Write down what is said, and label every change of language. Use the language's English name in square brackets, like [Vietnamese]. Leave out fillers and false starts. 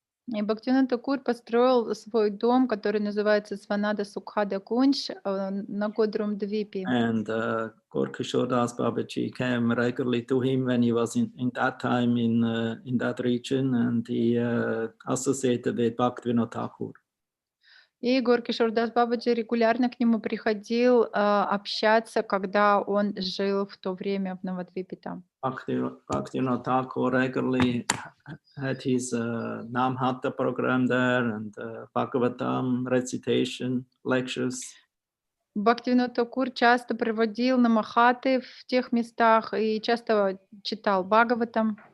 [Russian] И Бхактивинода Такур построил свой дом, который называется Сванада Сукхада Кунж на Годрум-Двипе. [English] And Gorkishore Das Babaji came regularly to him when he was in that time in that region, and he associated with Bhaktivinoda Thakur. [Russian] И Горкишор Дас Бабаджи регулярно к нему приходил общаться, когда он жил в то время в Навадвипе там. [English] Bhaktivinoda Thakur regularly had his Namhata program there and Bhagavatam recitation lectures. [Russian] Бхактивинод Такур часто проводил намахаты в тех местах и часто читал Бхагаватам.